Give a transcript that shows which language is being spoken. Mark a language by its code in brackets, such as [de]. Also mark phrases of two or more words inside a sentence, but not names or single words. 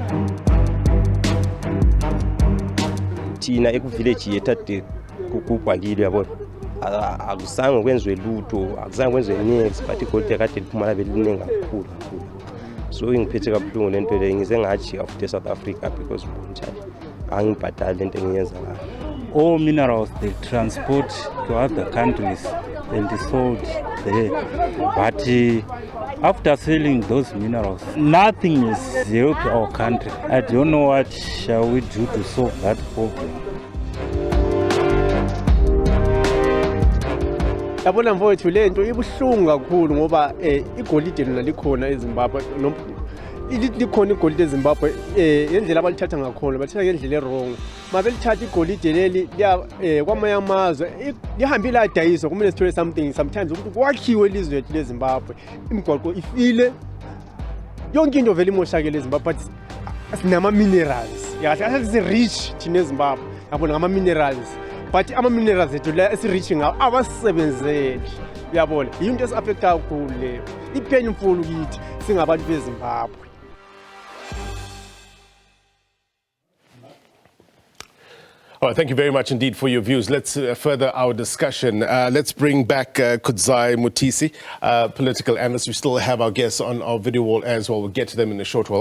[nd] Thina ekuvillage yethu kubhakile yabona. Akuzange kwenziwe lutho, akuzange kwenziwe next but igolide kade liphumala beliningi kakhulu. So ingiphethe kabuhlungu lento le ngize ngathi of South Africa because angibhadali lento engiyenza la. [en] All minerals they transport to other countries and sold there. But after selling those minerals, nothing is helped our country. I don't know what shall we do to solve that problem. [nd] Yabona mfowethu lento ibuhlungu kakhulu ngoba igolide lona likhona eZimbabwe likhona igolide eZimbabwe indlela abalithatha ngakhona bathatha ngendlela errong mabelithatha igolide leli kwamanye amazwe lihambe ladayiswa kumele sithole sometimes ukuthi kwakhiwe ilizwe lethu leZimbabwe imigwaqo ifile yonke into vele imoshakele eZimbabwe but sinama minerals yahle si rich thina eZimbabwe yabona ngama minerals but ama-minerals ethu la esi-rich ngawo abasebenzeli uyabona yinto esi-affecta kakhulu leyo i-painful kithi singabantu beZimbabwe. [en] All right, thank you very much indeed for your views. Let's further our discussion. Let's bring back Kudzai Mutisi, political analyst. We still have our guests on our video wall as well. We'll get to them in a short while.